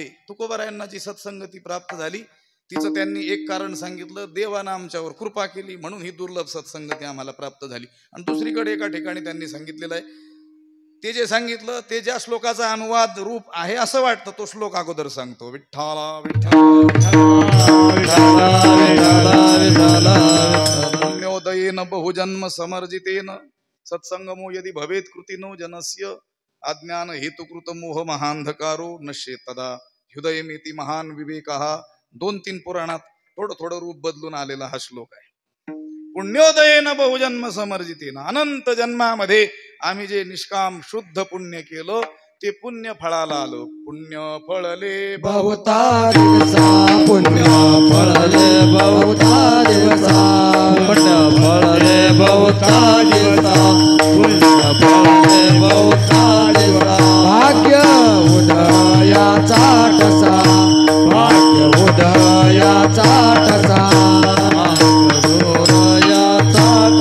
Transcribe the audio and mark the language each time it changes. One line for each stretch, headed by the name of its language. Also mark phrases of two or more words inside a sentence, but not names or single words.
Marathi: तुकोबरायांना जी सत्संगती प्राप्त झाली तिचं त्यांनी एक कारण सांगितलं, देवानं आमच्यावर कृपा केली म्हणून ही दुर्लभ सत्संगती आम्हाला प्राप्त झाली. आणि दुसरीकडे एका ठिकाणी त्यांनी सांगितलेलं आहे, ते जे सांगितलं ते ज्या श्लोकाचा अनुवाद रूप आहे असं वाटतं तो श्लोक अगोदर सांगतो.
Sanskrit: विठ्ठला पुण्योदयेन बहुजन्म समर्जितेन सत्संगमो यदि भवेत कृतिनो जनस्य अज्ञान हेतुकृत मोह महांधकारो नश्ये तदा हृदयमेति महान विवेकः.
Marathi: 2-3 पुराणात थोडं रूप बदलून आलेला हा श्लोक आहे.
Sanskrit: पुण्योदयेन बहुजन्म समर्जितेन,
Marathi: अनंत जन्मामध्ये आम्ही जे निष्काम शुद्ध पुण्य केलं ते पुण्य फळाला आलं. पुण्य फळले बहुता दिवसा, पुण्य फळले बहुता दिवसा, पुण्य फळले बहुता दिवसा, पुण्य फळले बहुता दिवसा. भाग्य उदयाचा ठसा, भाग्य उदयाचा ठसा, उदयाचा